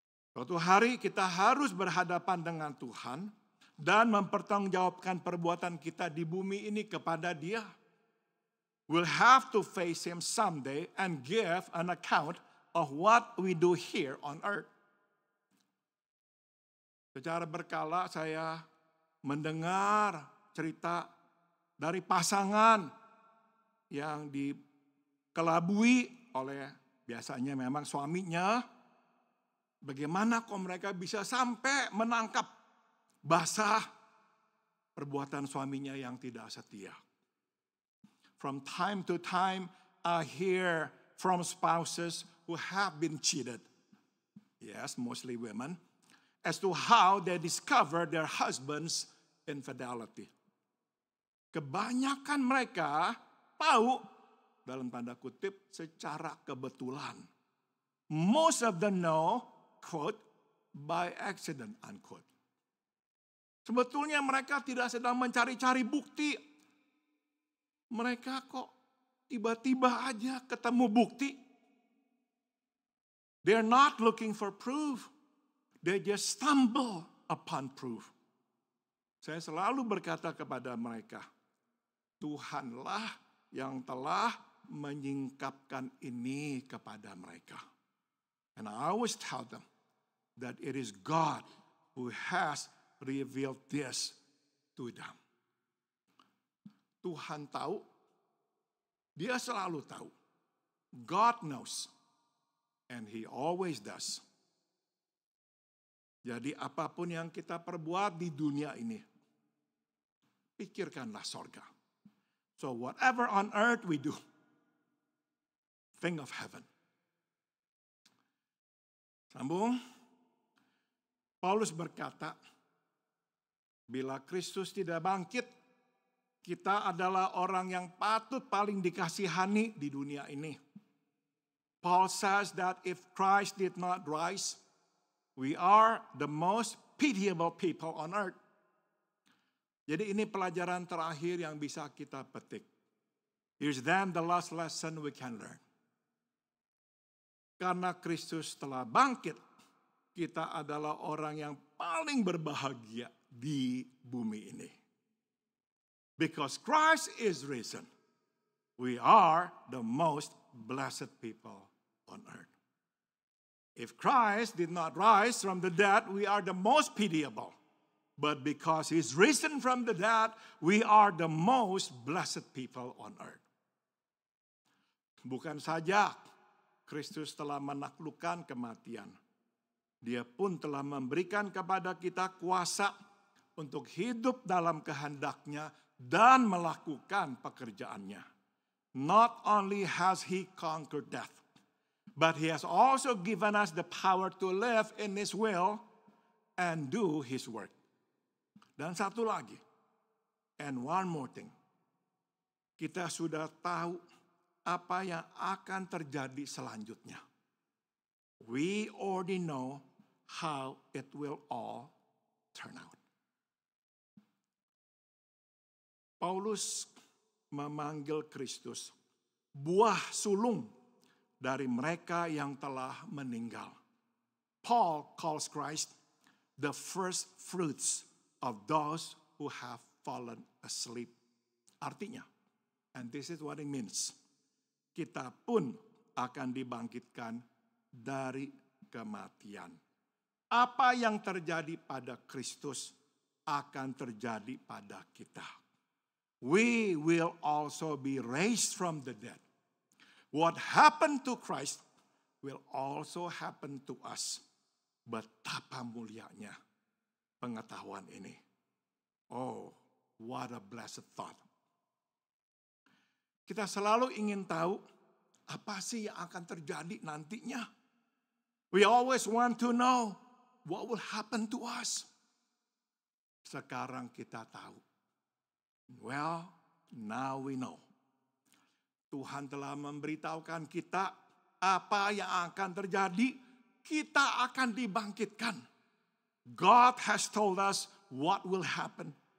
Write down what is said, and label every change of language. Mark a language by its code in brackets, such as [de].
[id] Suatu hari kita harus berhadapan dengan Tuhan dan mempertanggungjawabkan perbuatan kita di bumi ini kepada Dia. [en] We'll have to face Him someday and give an account of what we do here on earth. [id] Secara berkala saya mendengar cerita dari pasangan yang dikelabui oleh biasanya memang suaminya. Bagaimana kok mereka bisa sampai menangkap basah perbuatan suaminya yang tidak setia. [en] From time to time I hear from spouses who have been cheated, yes, mostly women, as to how they discover their husband's infidelity. [id] Kebanyakan mereka tahu, dalam tanda kutip, secara kebetulan. [en] Most of them know, quote, by accident, unquote. [id] Sebetulnya mereka tidak sedang mencari-cari bukti. Mereka kok tiba-tiba aja ketemu bukti. [en] They're not looking for proof. They just stumble upon proof. [id] Saya selalu berkata kepada mereka, Tuhanlah yang telah menyingkapkan ini kepada mereka. [en] And I always tell them that it is God who has revealed this to them. [id] Tuhan tahu, Dia selalu tahu. [en] God knows. And He always does. [id] Jadi apapun yang kita perbuat di dunia ini, pikirkanlah sorga. [en] So whatever on earth we do, think of heaven. [id] Sambung. Paulus berkata, bila Kristus tidak bangkit, kita adalah orang yang patut paling dikasihani di dunia ini. [en] Paul says that if Christ did not rise, we are the most pitiable people on earth. [id] Jadi ini pelajaran terakhir yang bisa kita petik. [en] Here's then the last lesson we can learn. [id] Karena Kristus telah bangkit, kita adalah orang yang paling berbahagia di bumi ini. [en] Because Christ is risen, we are the most blessed people on earth. If Christ did not rise from the dead, we are the most pitiable. But because He's risen from the dead, we are the most blessed people on earth. [id] Bukan saja Kristus telah menaklukkan kematian, Dia pun telah memberikan kepada kita kuasa untuk hidup dalam kehendak-Nya dan melakukan pekerjaan-Nya. [en] Not only has He conquered death, but He has also given us the power to live in His will and do His work. [id] Dan satu lagi, [en] and one more thing. [id] Kita sudah tahu apa yang akan terjadi selanjutnya. [en] We already know how it will all turn out. [id] Paulus memanggil Kristus buah sulung dari mereka yang telah meninggal. [en] Paul calls Christ the first fruits of those who have fallen asleep. [id] Artinya, [en] and this is what it means, [id] kita pun akan dibangkitkan dari kematian. Apa yang terjadi pada Kristus akan terjadi pada kita. [en] We will also be raised from the dead. What happened to Christ will also happen to us. [id] Betapa mulianya pengetahuan ini. [en] Oh, what a blessed thought. [id] Kita selalu ingin tahu Apa sih yang akan terjadi nantinya? [en] We always want to know what will happen to us. [id] Sekarang kita tahu. [en] Well, now we know. [id] Tuhan telah memberitahukan kita apa yang akan terjadi. Kita akan dibangkitkan. [en] God has told us what will happen.